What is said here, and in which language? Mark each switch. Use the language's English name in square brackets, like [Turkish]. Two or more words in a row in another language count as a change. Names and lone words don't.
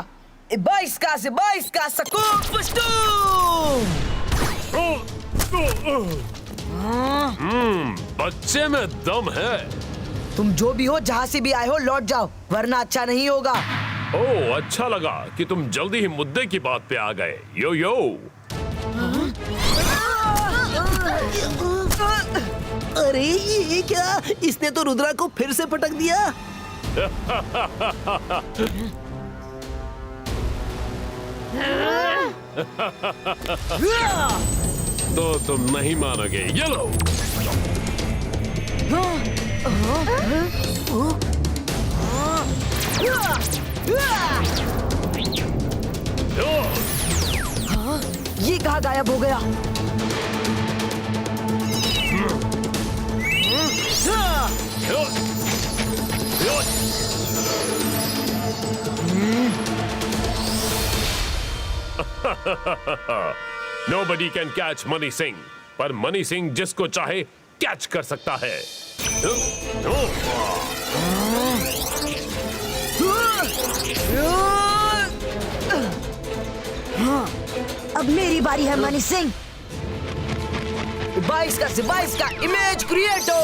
[Hindi] 22 का सकून पुष्टूम। बच्चे में दम है। तुम जो भी हो, जहाँ से भी आए हो, लौट जाओ, वरना अच्छा नहीं होगा। ओह, अच्छा लगा कि तुम जल्दी ही मुद्दे की बात पे आ गए। यो यो। अरे ये क्या? इसने तो रुद्रा को फिर से पटक दिया। तो तुम नहीं मानोगे। ये लो। ये कहाँ गायब हो गया? [English] Nobody can catch [Hindi] मनी सिंह, पर मनी सिंह जिसको चाहे कैच कर सकता है। अब मेरी बारी है मनी सिंह। 22 का इमेज क्रिएटो।